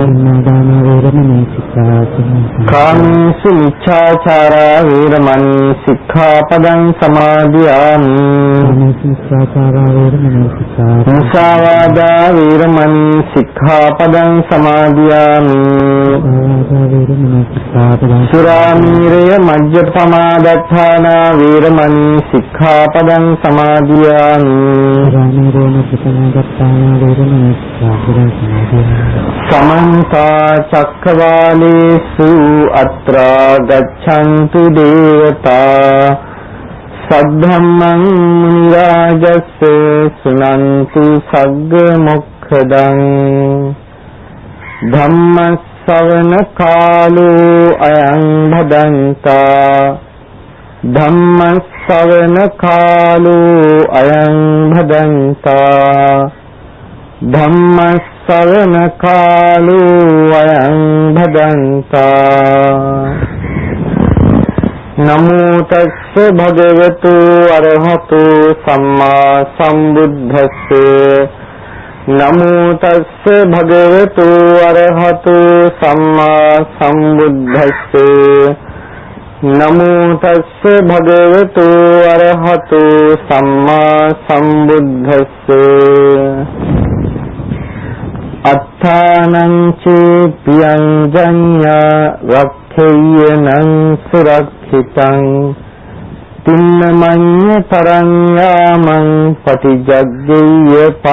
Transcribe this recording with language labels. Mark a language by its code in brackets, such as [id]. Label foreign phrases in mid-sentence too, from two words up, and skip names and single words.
[pi] කාමේසු මිච්ඡාචාරා වේරමණී සික්ඛාපදං සමාදියාමි මුසාවාදා වේරමණී සික්ඛාපදං සමාදියාමි සුරාමීරය මජ්ජපමා දත්තානා වේරමණී සික්ඛාපදං සමාදියාමි समन्ता चक्रवालेषु अत्रा गच्छन्तु देवता सद्धम्मं मुनिराजस्य सुनन्तु सग्ग मोक्षदं धम्मश्रवण कालो अयं भदन्ता धम्मश्रवण कालो अयं भदन्ता ධම්මස්සවන කාලෝ අයං භදන්තා නමෝ තස්ස භගවතු අරහතු සම්මා සම්බුද්දස්ස නමෝ තස්ස භගවතු අරහතු සම්මා සම්බුද්දස්ස නමෝ තස්ස භගවතු අරහතු සම්මා සම්බුද්දස්ස අත්තානං චේ පියං ජඤ්ඤා රක්ඛේයනං සුරක්ඛිතං තින්නමඤ්ඤ තරඤ්ඤාමං පටිජග්ගේය